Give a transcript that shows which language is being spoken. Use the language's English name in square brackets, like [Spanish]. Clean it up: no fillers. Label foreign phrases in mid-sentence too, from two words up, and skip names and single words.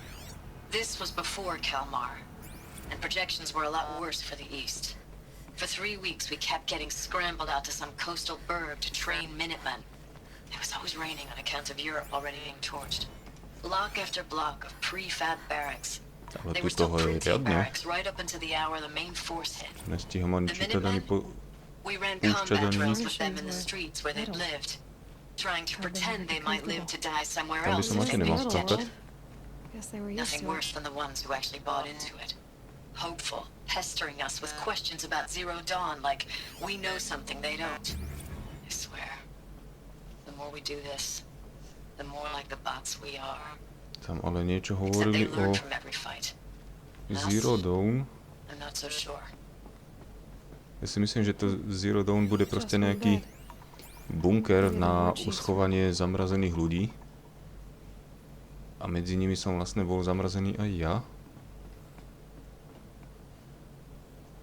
[English] This was before Kalmar, and projections were a lot worse for the east. For 3 weeks, we kept getting scrambled out to some coastal burg to train Minutemen. It was always raining on account of Europe already being torched. Block after block of prefab barracks. [Slovak] Ale [English] They [Slovak] tu [English] were still [Slovak] toho je [English] pre-tape [Slovak] riadne. [English] barracks right up until the hour the main force hit. [Slovak] Nestíham ani čítať ani po... [English] We ran [Slovak] Púšťať [English] combat [Slovak] ani [English] drills [Slovak] nič. [English] with them in the streets where they'd lived, trying to pretend they might live to die somewhere [Slovak] Tam by [English] else [Slovak] som [English] if [Slovak] asi [English] they [Slovak] nemal [English] made [Slovak] skákať. [English] it. Guess they were used Nothing to worse it. than the ones who actually bought into it. Hopeful, pestering us with questions about Zero Dawn like we know something they don't. I swear, the more we do this, the more like the bots we are. [Slovak] Tam ale niečo [English] Except [Slovak] hovorili [English] they [Slovak] o [English] learn from every fight. [Slovak] Zero Dawn. [English] I'm not so sure. [Slovak] Ja si myslím, že to Zero Dawn bude proste nejaký bunker na uschovanie zamrazených ľudí. A medzi nimi som vlastne bol zamrazený aj ja.